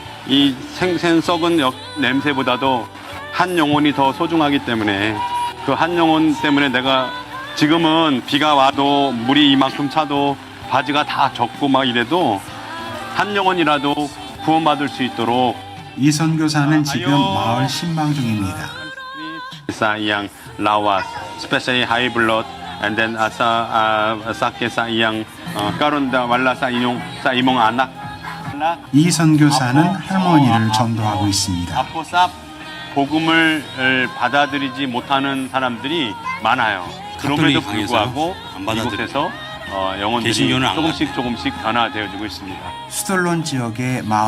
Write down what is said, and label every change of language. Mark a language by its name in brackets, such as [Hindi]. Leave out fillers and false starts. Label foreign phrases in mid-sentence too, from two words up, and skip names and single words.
[Korean] 이 생생 썩은 냄새보다도 한 영혼이 더 소중하기 때문에 그 한 영혼 때문에 내가 지금은 비가 와도 물이 이만큼 차도 바지가 다 젖고 막 이래도 한 영혼이라도 구원받을 수 있도록 이 선교사는 지금 마을 신방 중입니다. [Cebuano] sa yang lawas, [English] especially high blood, and then [Cebuano] sakit sa yang karon da wala sa imong anak. [Korean] 이 선교사는 할머니를 전도하고 있습니다. 아포삽 복음을 받아들이지 못하는 사람들이 많아요. 그럼에도 가톨릭이 강해서요? 불구하고 안 받아들여요. 이곳에서 영혼들이 개신교는 안 조금씩 변화되어지고 있습니다. 수돌론 지역의 마을이